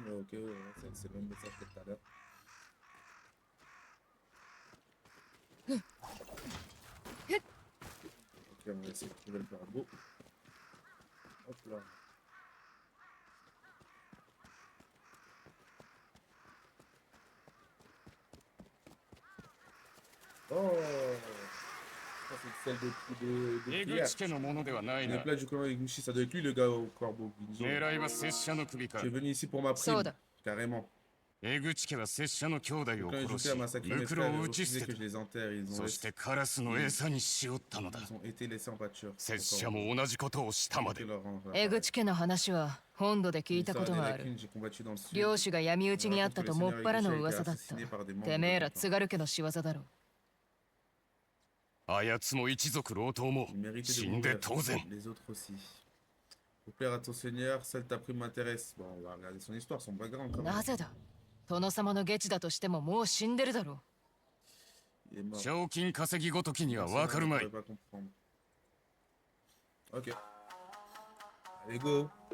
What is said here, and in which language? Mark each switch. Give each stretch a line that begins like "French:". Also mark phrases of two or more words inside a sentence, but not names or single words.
French: Ok, ouais, c'est le même message que tout à l'heure. Ok, on va essayer de trouver le corbeau. Hop là. Oh! Ça, c'est celle de prière.
Japanese: 江口家のものではない
French: Le
Japanese: な
French: plat du clan Eguchi, ça doit être lui le gars au corbeau. Ginzo.
Japanese: 狙いは拙者の首か
French: Tu es venu ici pour ma prime. Soda. Carrément.
Japanese: 江口家は拙者の兄弟
French: Le
Japanese: を
French: clan
Japanese: 殺
French: Eguchi
Japanese: し
French: a massacré
Japanese: ム
French: mes
Japanese: クロ
French: frères
Japanese: を
French: et
Japanese: 打ち捨
French: refusé
Japanese: て
French: que je
Japanese: た
French: les enterre. Ils ont,
Japanese: そしてカラスの餌にしおったのだ
French: ils ont été laissés en pâture.
Japanese: 拙者も同じことをしたま
French: Que
Japanese: で
French: leur rendre
Japanese: 江口家の話は本土で聞いたことがある。
French: J'ai combattu dans le sud.
Japanese: 領主が闇討ちにあったともっぱらの噂だった。てめえら津軽家の仕業だろ。あやつも一族老頭も
French: Il méritait de
Japanese: 死んで
French: mourir.
Japanese: 当然
French: Les autres aussi. Pour plaire à ton seigneur, seule ta prime m'intéresse. Bon, on va regarder son histoire, son background quand même.
Japanese: なぜだ殿様の下地だとしてももう死んでるだろ
French: Il est mort.
Japanese: 賞金稼ぎごときには
French: Personne
Japanese: わかるま
French: ne
Japanese: い
French: pourrait pas comprendre. Ok. Allez, go.